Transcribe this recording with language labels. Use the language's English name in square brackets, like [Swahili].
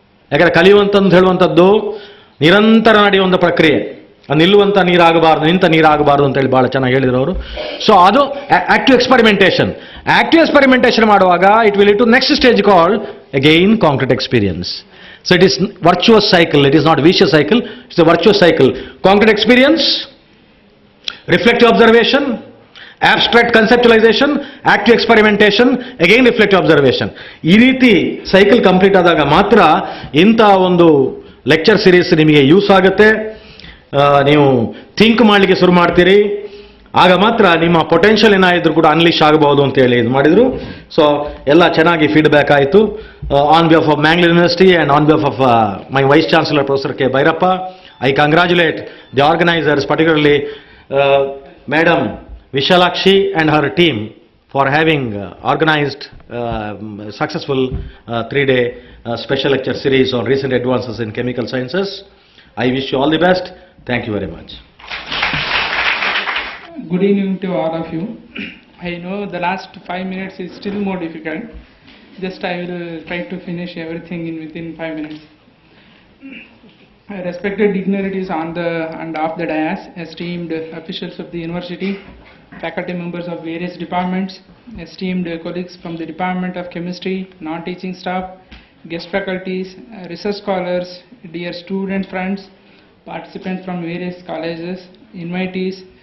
[Kannada] ಯಾಕಂದರೆ ಕಲಿಯುವಂಥದ್ದು ಹೇಳುವಂಥದ್ದು ನಿರಂತರ ನಡೆಯುವಂಥ ಪ್ರಕ್ರಿಯೆ, ನಿಲ್ಲುವಂಥ ನೀರಾಗಬಾರ್ದು, ನಿಂತ ನೀರಾಗಬಾರ್ದು ಅಂತೇಳಿ ಭಾಳ ಚೆನ್ನಾಗಿ ಹೇಳಿದರು ಅವರು. [English] So ಅದು active experimentation. Active experimentation [Kannada] ಮಾಡುವಾಗ [English] It will lead to next stage called again concrete experience. So it is virtuous cycle, it is not vicious cycle, it's a virtuous cycle. Concrete experience, reflective observation, abstract conceptualization, active experimentation, again reflective observation. [Kannada] ಈ ರೀತಿ cycle complete ಆದಾಗ ಮಾತ್ರ ಇಂಥ ಒಂದು lecture series ನಿಮಗೆ use ಆಗುತ್ತೆ. ನೀವು think ಮಾಡಲಿಕ್ಕೆ ಶುರು ಮಾಡ್ತೀರಿ. ಆಗ ಮಾತ್ರ ನಿಮ್ಮ ಪೊಟೆನ್ಷಿಯಲ್ ಏನಾಯಿದ್ರು ಕೂಡ ಅನ್ಲಿಶ್ ಆಗಬಹುದು ಅಂತೇಳಿ ಇದು ಮಾಡಿದರು. ಸೊ ಎಲ್ಲ ಚೆನ್ನಾಗಿ ಫೀಡ್ಬ್ಯಾಕ್ ಆಯಿತು. [English] On behalf of Mangalore university and on behalf of my vice chancellor professor K Bhyrappa, I congratulate the organisers, particularly madam Vishalakshi and her team for having organized successful 3-day special lecture series on recent advances in chemical sciences. I wish you all the best. Thank you very much. Good evening to all of you. I know the last 5 minutes is still more difficult. Just I will try to finish everything within 5 minutes. Respected dignitaries on the and off the dais, esteemed officials of the university, faculty members of various departments, esteemed colleagues from the Department of Chemistry, non-teaching staff, guest faculties, research scholars, dear student friends, participants from various colleges, invitees.